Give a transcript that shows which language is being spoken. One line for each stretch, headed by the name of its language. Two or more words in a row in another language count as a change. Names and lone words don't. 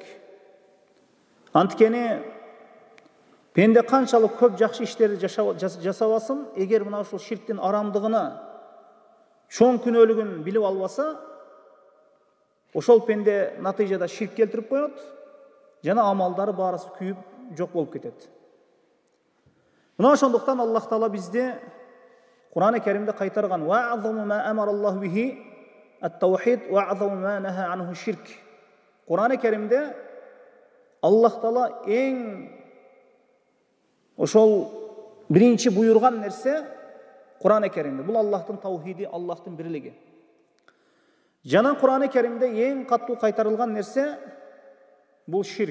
Kyrgyz: Анткени пенде канчалык көп жакшы иштерди жасабасын, эгер мына ушул ширктин арамдыгына, чоң күнөөлүгүн билип албаса, ошол пенде натыйжада ширк келтирип коет, жана амалдары баарысы күйүп жок болуп кетет. Мына ошондуктан Аллах Таала бизди Кур'ан-ы Керимде кайтарган:
Arabic: "وأعظم ما أمر الله به التوحيد وأعظم ما نهى عنه الشرك".
Kyrgyz: Кур'ан-ы Керимде Аллах Таала эң ошол биринчи буйрган нерсе Кур'ан-ы Керимде. Бул Аллахтын таухиди, Аллахтын бирлиги. Жана Кур'ан-ы Керимде эң каттуу кайтарылган нерсе бул ширк.